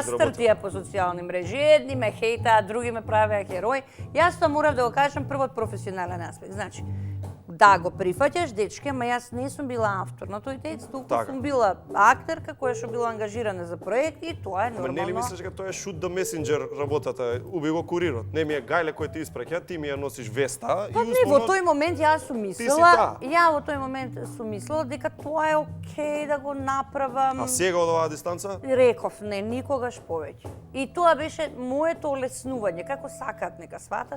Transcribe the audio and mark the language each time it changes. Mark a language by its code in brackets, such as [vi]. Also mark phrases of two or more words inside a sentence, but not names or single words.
[mk] растртија по социјални мрежи. Едни ме хейтаа, други ме правеа херој. Јас тоа морав да го кажам прво од професионален аспект. Значи, да го прифаќаш, дечке, ама јас не сум била автор на тој текст, туку Така. сум била актерка која што била ангажирана за проект и тоа е Ма нормално. нели мислиш дека тоа е [en] shoot the messenger [mk] работата, уби го курирот. Не ми е гајле кој ти испраќа, ти ми ја носиш веста Па и не, во успоно тој момент јас сум си мислела, таа. ја во тој момент сум мислела дека тоа е окей да го направам. А сега од оваа дистанца? Реков, не, никогаш повеќе. И тоа беше моето олеснување, како сакаат нека сватат.